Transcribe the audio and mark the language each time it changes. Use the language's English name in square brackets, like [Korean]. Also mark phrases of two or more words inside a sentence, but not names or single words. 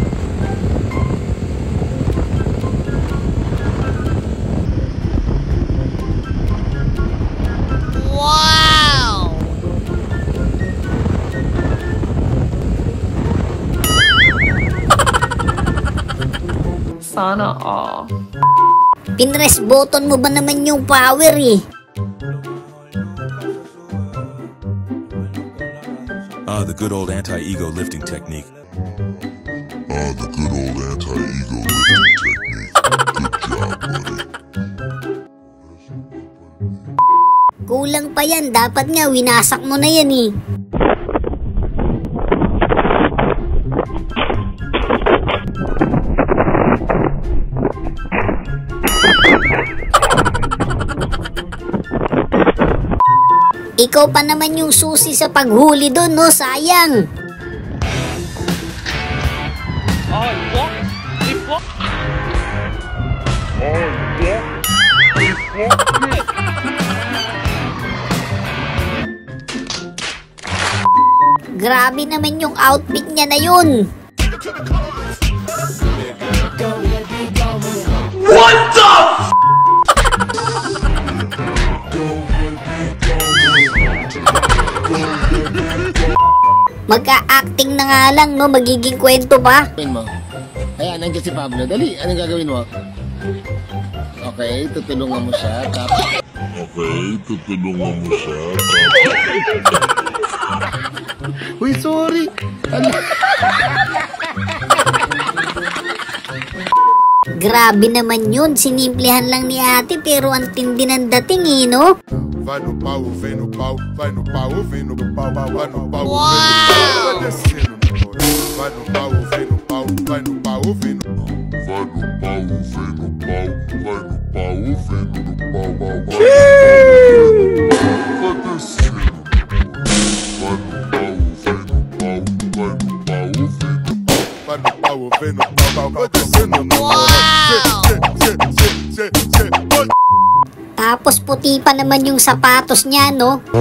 [English] Wow! [Filipino] Sana all. Pinress button mo ba naman yung power eh? [English] The good old anti-ego lifting technique. The good old anti-ego lifting technique. Good job, buddy. [Filipino] Kulang pa yan, dapat nga winasak mo na yan eh. Ikaw pa naman yung susi sa paghuli doon, no? Sayang. Grabe naman yung outfit niya na yun. [English] What the? [Filipino] Magka-acting na nga lang, no? Magiging kwento pa. Ayan, nandiyan si Pablo. Dali, anong gagawin mo? Okay, tutulungan mo siya. Uy, sorry! Grabe naman yun. Sinimplihan lang ni ate pero ang tindi ng dating eh, no? [Portuguese] Vai no pau, vem no pau, vai no pau, vem no pau, vai no pau, [English] Wow! [Portuguese] vai descendo, vai no pau, vem no pau, vai no pau, vem no pau, vai no pau, vem no pau, vai no pau, vem no pau, vai descendo, vai no pau, vem no pau, vai no pau, vem no pau, vai descendo, [Filipino] Tapos puti pa naman yung sapatos niya, no?